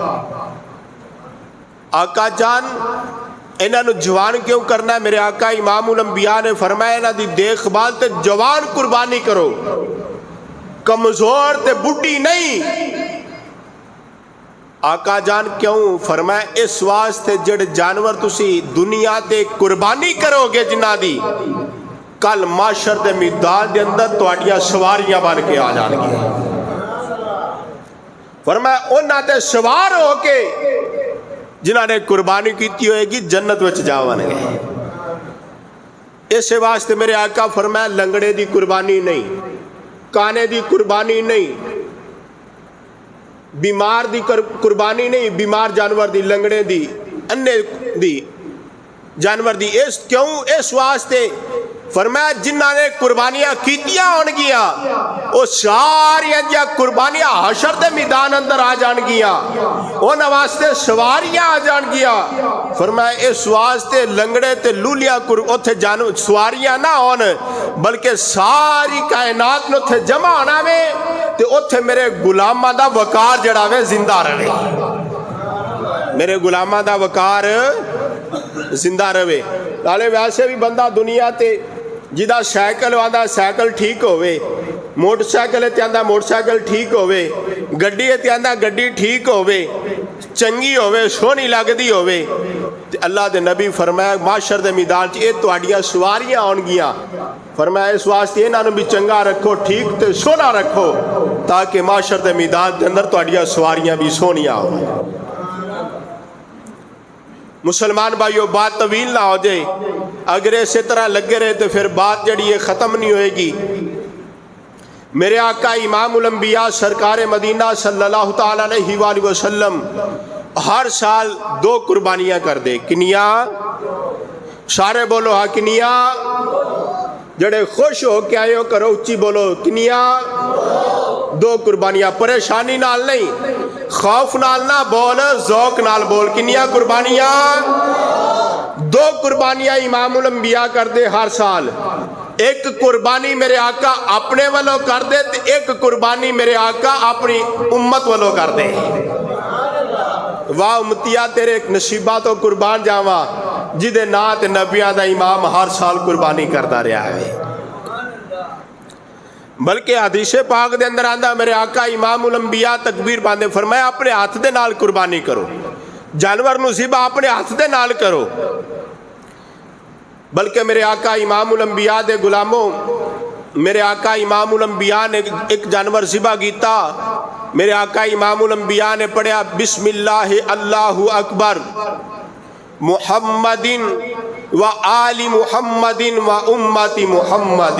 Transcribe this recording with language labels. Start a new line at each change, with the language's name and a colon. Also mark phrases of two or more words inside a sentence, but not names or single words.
Punjabi: آقا جان انہاں نو جوان کیوں کرنا ہے؟ میرے آقا امام الانبیاء نے فرمایا انہاں دی دیکھ بھال تے جوان قربانی کرو، کمزور تے بڈھی نہیں۔ آقا جان کیوں؟ فرمایا اس واسطے جڑے جانور تسی دنیا تے قربانی کرو گے جنہ دی، کل معاشر دے میدان دے اندر تواڈیاں سواریاں بن کے آ جان گی۔ فرمایا انہاں تے سوار ہو کے جنہاں نے قربانی کیتی ہوئے گی جنت وچ جاون گے۔ اس واسطے میرے آقا فرمایا لنگڑے دی قربانی نہیں، کانے دی قربانی نہیں، بیمار دی قربانی نہیں، بیمار جانور دی، لنگڑے دی، انے دی جانور دی۔ اس کیوں؟ اس واسطے فرمایا جنہاں نے قربانیاں کیتیاں ہون گیا وہ ساری انجا قربانیاں حشر دے میدان اندر آ جان گیا، ان واسطے سواریاں آ جان گیا۔ فرمایا اس واسطے لنگڑے تے لولیاں اوتھے سواریاں نہ ہون، بلکہ ساری کائنات نے اوتھے جمع ہونا میں تے اوتھے میرے غلاماں دا وقار جڑا وے زندہ رہے، میرے غلاماں دا وقار زندہ رہے۔ نالے ویسے بھی بندہ دنیا تے جدا سائیکل آندا سائیکل ٹھیک ہوئے، موٹر سائیکل تے آندا موٹر سائیکل ٹھیک ہوئے، گڈی تے آندا گڈی ٹھیک ہوئے، چنگی ہوئے، سونی لگدی ہوئے۔ اللہ دے نبی فرمایا معاشر دے میدان چ اے تواڈیاں سواریاں آن گیاں، فرمایا اس واسطے انہاں نو بھی چنگا رکھو، ٹھیک تے سونا رکھو، تاکہ معاشر دے میدان دے اندر تواڈیاں سواریاں بھی سونیاں ہوں۔ مسلمان بھائیو بات طویل نہ ہو جائے، اگر اسی طرح لگے رہے تو پھر بات جڑی ہے ختم نہیں ہوئے گی۔ میرے آقا امام الانبیاء سرکار مدینہ صلی اللہ تعالیٰ علیہ وآلہ وسلم ہر سال 2 قربانیاں کر دے۔ کنیاں سارے بولو ہاں کنیاں، جڑے خوش ہو کے آئے ہو کرو اچھی بولو کنیاں 2 قربانیاں، پریشانی نال نہیں، خوف نال نہ بول، ذوق نال بول۔ کنیاں قربانیاں؟ 2 قربانیاں امام الانبیاء کر دے ہر سال۔ ایک قربانی میرے آقا اپنے والوں کر دے، ایک قربانی میرے آقا اپنی امت والوں کر دے۔ واہ امتیا تیرے نصیبہ تو قربان جاواں جدے نات نبیاں دا امام ہر سال قربانی کرتا رہا ہے۔ بلکہ حدیث پاک دے اندر آندا میرے آقا امام الانبیاء تکبیر باندھے فرمایا اپنے ہاتھ دے نال قربانی کرو، جانور نو ذبح اپنے ہاتھ دے نال کرو۔ بلکہ میرے آقا امام الانبیاء دے غلاموں، میرے آقا امام الانبیاء نے ایک جانور ذبح کیتا، میرے آقا امام الانبیاء نے پڑھا
Arabic: بسم اللہ اللہ اکبر محمد و آل محمد و امت محمد۔